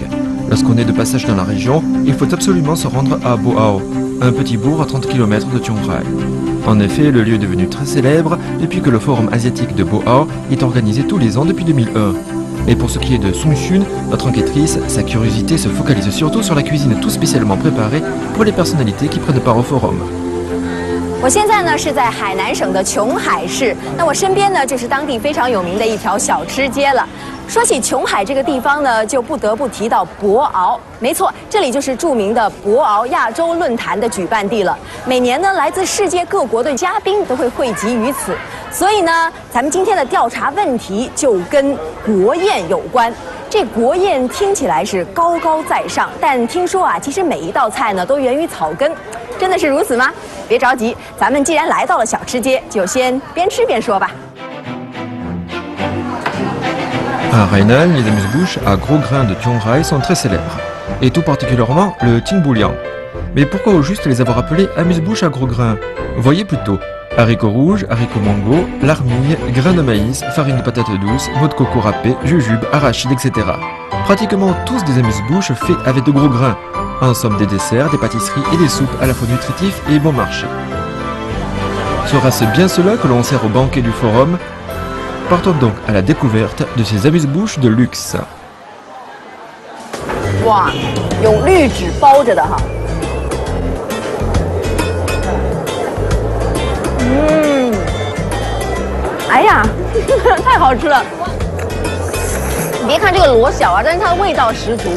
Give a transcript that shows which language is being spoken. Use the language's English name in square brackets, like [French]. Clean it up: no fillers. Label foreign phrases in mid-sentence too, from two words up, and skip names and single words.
[French] Lorsqu'on est de passage dans la région, il faut absolument se rendre à Boao, un petit bourg à 30 km de Tianghai. En effet, le lieu est devenu très célèbre depuis que le Forum asiatique de Boao est organisé tous les ans depuis 2001. Et pour ce qui est de Song Xun, notre enquêtrice, sa curiosité se focalise surtout sur la cuisine tout spécialement préparée pour les personnalités qui prennent part au forum. [Chinese] 我现在呢是在海南省的琼海市，那我身边呢就是当地非常有名的一条小吃街了。说起琼海这个地方呢，就不得不提到博鳌。没错，这里就是著名的博鳌亚洲论坛的举办地了。每年呢，来自世界各国的嘉宾都会汇集于此。所以呢，咱们今天的调查问题就跟国宴有关。这国宴听起来是高高在上，但听说啊，其实每一道菜呢都源于草根。真的是如此吗？别着急，咱们既然来到了小吃街，就先边吃边说吧。 [French] À Hainan, les amuse-bouches à gros grains de Tianghai sont très célèbres, et tout particulièrement le Tingbouliang. Mais pourquoi au juste les avoir appelés amuse-bouches à gros grains? Voyez plutôt haricots rouges, haricots mango, l'armille, grains de maïs, farine de patates douces, noix de coco râpée, jujube, arachide, etc. Pratiquement tous des amuse-bouches faits avec de gros grains. En somme des desserts, des pâtisseries et des soupes à la fois nutritifs et bon marché. Sera-ce bien cela que l'on sert au banquet du forum? Partons donc à la découverte de ces amuse-bouches de luxe. [Chinese] 哇，用绿纸包着的哈。哎呀，太好吃了！你别看这个螺小啊，但是它的味道十足。